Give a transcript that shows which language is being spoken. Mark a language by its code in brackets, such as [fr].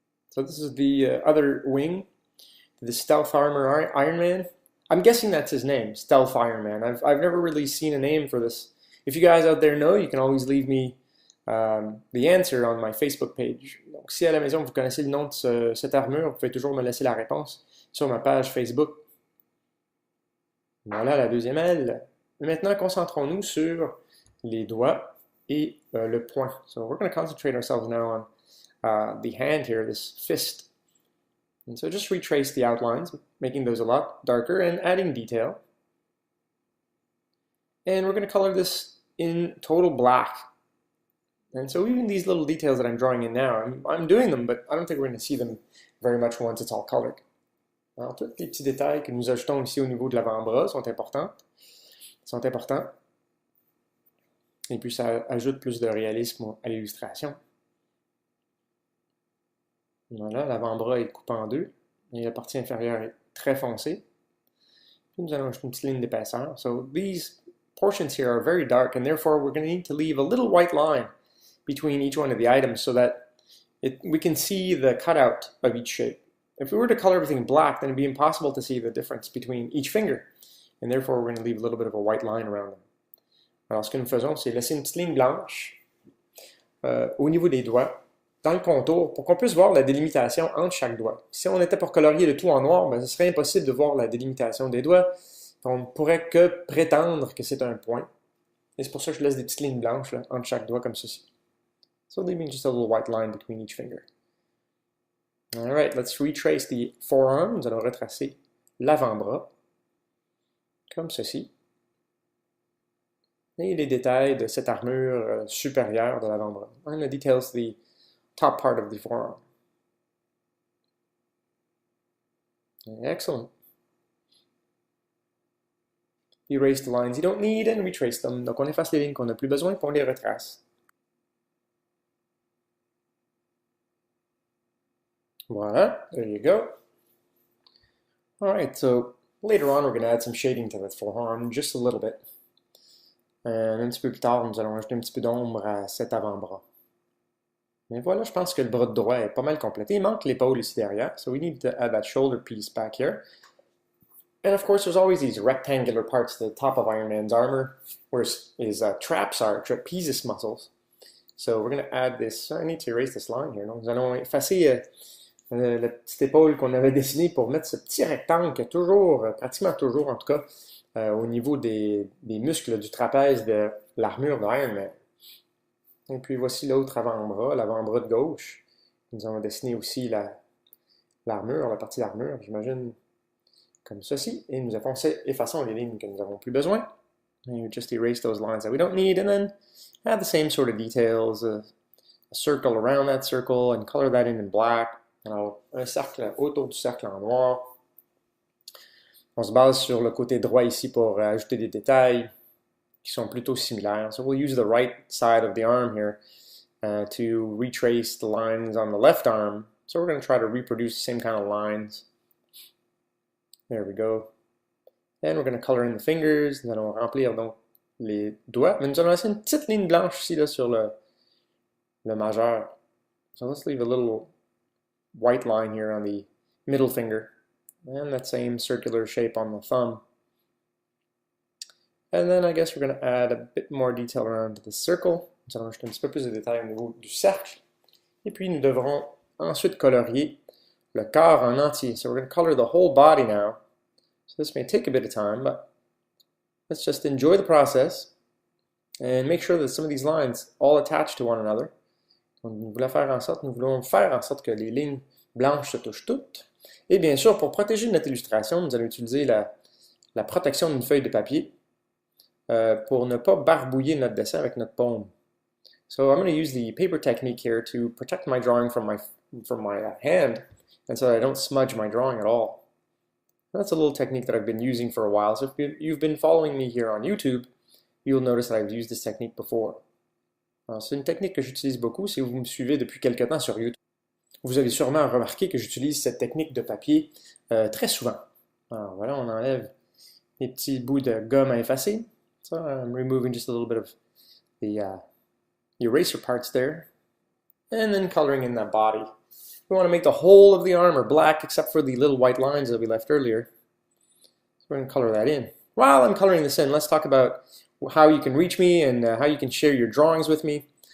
[en] So this is the other wing, the Stealth Armor Iron Man. I'm guessing that's his name, Stealth Iron Man. I've never really seen a name for this. If you guys out there know, you can always leave me the answer on my Facebook page. [fr] Donc, si à la maison vous connaissez le nom de cette armure, vous pouvez toujours me laisser la réponse sur ma page Facebook. Voilà la deuxième aile. Maintenant, concentrons-nous sur les doigts et le poing. [en] So we're going to concentrate ourselves now on the hand here, this fist. And so just retrace the outlines, making those a lot darker and adding detail. And we're going to color this in total black. And so even these little details that I'm drawing in now, I'm doing them, but I don't think we're going to see them very much once it's all colored. [fr] Alors, tous les petits détails que nous ajoutons ici au niveau de l'avant-bras sont importants. Et puis ça ajoute plus de réalisme à l'illustration. Voilà, l'avant-bras est coupé en deux, et la partie inférieure est très foncée. Puis nous allons ajouter une petite ligne d'épaisseur. [en] So these portions here are very dark, and therefore we're going to need to leave a little white line between each one of the items so that we can see the cutout of each shape. If we were to color everything black, then it'd be impossible to see the difference between each finger, and therefore we're going to leave a little bit of a white line around them. [fr] Alors ce que nous faisons, c'est laisser une petite ligne blanche au niveau des doigts, dans le contour, pour qu'on puisse voir la délimitation entre chaque doigt. Si on était pour colorier le tout en noir, ben, ce serait impossible de voir la délimitation des doigts. On ne pourrait que prétendre que c'est un point. Et c'est pour ça que je laisse des petites lignes blanches là, entre chaque doigt comme ceci. [en] So leaving just a little white line between each finger. Alright, let's retrace the forearm. [fr] Nous allons retracer l'avant-bras, comme ceci. Et les détails de cette armure supérieure de l'avant-bras. [en] And the details the top part of the forearm. Excellent. Erase the lines you don't need and retrace them. [fr] Donc on efface les lignes qu'on n'a plus besoin et on les retrace. Voila, [en] there you go. All right, so later on, we're going to add some shading to that forearm, just a little bit. [fr] Un petit peu plus tard, nous allons ajouter un petit peu d'ombre à cet avant-bras. Mais voilà, je pense que le bras droit est pas mal complété. Il manque l'épaule ici derrière, [en] so we need to add that shoulder piece back here. And of course, there's always these rectangular parts at the top of Iron Man's armor, where his traps are, trapezius muscles. So we're going to add this. I need to erase this line here. [fr] Donc, nous allons effacer la petite épaule qu'on avait dessinée pour mettre ce petit rectangle qui est toujours, pratiquement toujours en tout cas, au niveau des muscles du trapèze de l'armure d'Iron Man. Et puis voici l'autre avant-bras, l'avant-bras de gauche. Nous allons dessiner aussi l'armure, la partie d'armure, j'imagine, comme ceci. Et nous effaçons les lignes que nous n'avons plus besoin. [en] And you just erase those lines that we don't need, and then add the same sort of details, a circle around that circle, and color that in black. [fr] Alors, un cercle autour du cercle en noir. On se base sur le côté droit ici pour ajouter des détails qui sont plutôt similaires. [en] So we'll use the right side of the arm here to retrace the lines on the left arm. So we're going to try to reproduce the same kind of lines. There we go. And we're going to color in the fingers. [fr] Nous allons remplir donc les doigts. Mais nous allons laisser une petite ligne blanche ici là, sur le majeur. [en] So let's leave a little white line here on the middle finger. And that same circular shape on the thumb. And then I guess we're going to add a bit more detail around the circle. [fr] Nous allons ajouter un petit peu plus de détails au niveau du cercle. Et puis nous devrons ensuite colorier le corps en entier. [en] So we're going to color the whole body now. So this may take a bit of time, but let's just enjoy the process and make sure that some of these lines all attach to one another. [fr] Donc, nous voulons faire en sorte que les lignes blanches se touchent toutes. Et bien sûr, pour protéger notre illustration, nous allons utiliser la protection d'une feuille de papier pour ne pas barbouiller notre dessin avec notre paume. [en] So I'm going to use the paper technique here to protect my drawing from my hand, and so I don't smudge my drawing at all. That's a little technique that I've been using for a while. So if you've been following me here on YouTube, you'll notice that I've used this technique before. [fr] C'est une technique que j'utilise beaucoup. Si vous me suivez depuis quelque temps sur YouTube, vous avez sûrement remarqué que j'utilise cette technique de papier très souvent. Alors voilà, on enlève les petits bouts de gomme à effacer. [en] So I'm removing just a little bit of the eraser parts there. And then coloring in that body. We want to make the whole of the armor black except for the little white lines that we left earlier. So we're going to color that in. While I'm coloring this in, let's talk about how you can reach me and how you can share your drawings with me.